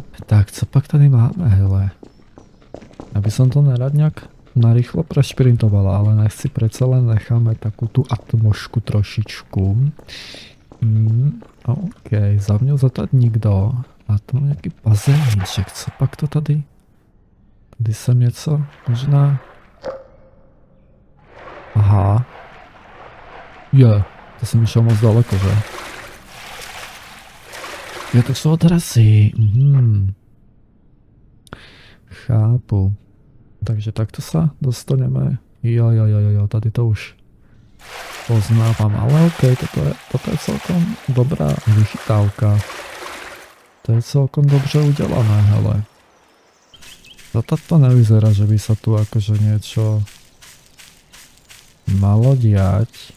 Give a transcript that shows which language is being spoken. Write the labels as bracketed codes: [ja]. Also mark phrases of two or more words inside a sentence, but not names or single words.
[cs] Tak, co pak tady máme, hele? [sk] Aby som to nerad nejak narýchlo prešprintovala, ale nechci predsa len necháme takú tú atmošku trošičku. OK, za mňou zatať nikdo. A to nejaký bazéníček, [cs] co pak to tady? Tady sem něco, možná... Aha. To jsem išel moc daleko, že? To jsou adresy. Chápu. [sk] Takže takto sa dostaneme. [cs] Jo, tady to už [sk] poznávam, ale OK, toto je celkom dobrá vychytávka. [cs] To je celkom dobře udělané, hele. [sk] To nevyzerá, že by sa tu akože niečo malo diať.